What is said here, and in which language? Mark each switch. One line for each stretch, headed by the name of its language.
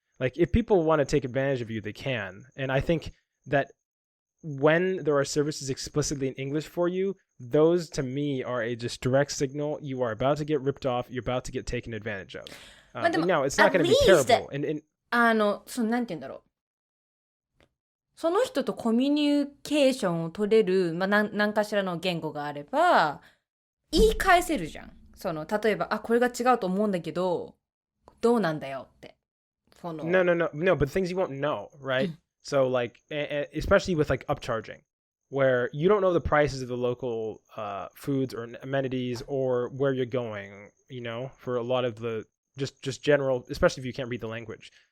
English: Like, if people want to take advantage of you, they can. And I think that when there are services explicitly in English for you, those to me are a just direct signal you are about to get ripped off, you're about to get taken advantage of. No, it's not going to be terrible. And
Japanese: なんて言うんだろう。その人とコミュニケーションを取れる、何かしらの言語があれば、言い返せるじゃん。例えば、これが違うと思うんだけど、どうなんだよって。
English: No, but things you won't know, right? So, like, especially with, like, upcharging, where you don't know the prices of the local foods or amenities or where you're going, you know, for a lot of the just general, especially if you can't read the language.